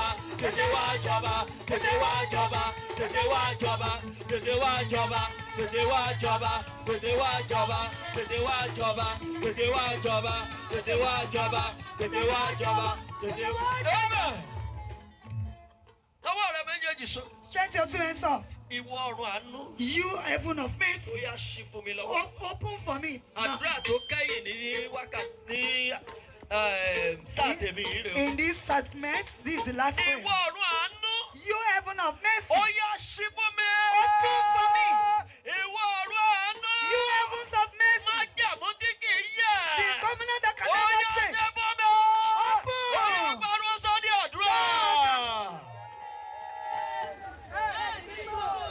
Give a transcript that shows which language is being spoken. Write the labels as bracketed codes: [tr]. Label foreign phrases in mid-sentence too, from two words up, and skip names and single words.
[yo] Tètè wá jọba. Tètè wá jọba. Tètè wá jọba. Tètè wá jọba. Tètè wá jọba. Tètè wá jọba. Tètè wá jọba. Tètè wá jọba. Tètè wá jọba. Tètè wá jọba. Tètè wá. Amen. Ọwọ́ rẹ méjèèjì sọ. [en] Stretch your two hands up. [yo] Ìwọ ọ̀run àánú. [en] You heaven of [yo] Ó [en] mercy. [yo] yá ṣí fún mi lọ́wọ́. [en] Open for me. Now, [yo] Àdúrà tó kẹ́yìn ní wákàtí sáà tèmi yìí rè o. [en] in this segment, this is the last prayer. [yo] Ìwọ ọ̀run àánú. [en] You heaven of mercy. [yo] Ó yá ṣí fún mi. [en] Open for me. [yo] Ìwọ ọ̀run àánú. [en] You heavens of mercy. [yo] Má jẹ̀mú tí kì í yẹ̀. [en] The covenant that can [yo] Ó [en] never [yo] yá [en] change. [yo] ṣe fún mi. [en] Open. [yo] Ó yá gbàdúrà sọ́dí àdúrà.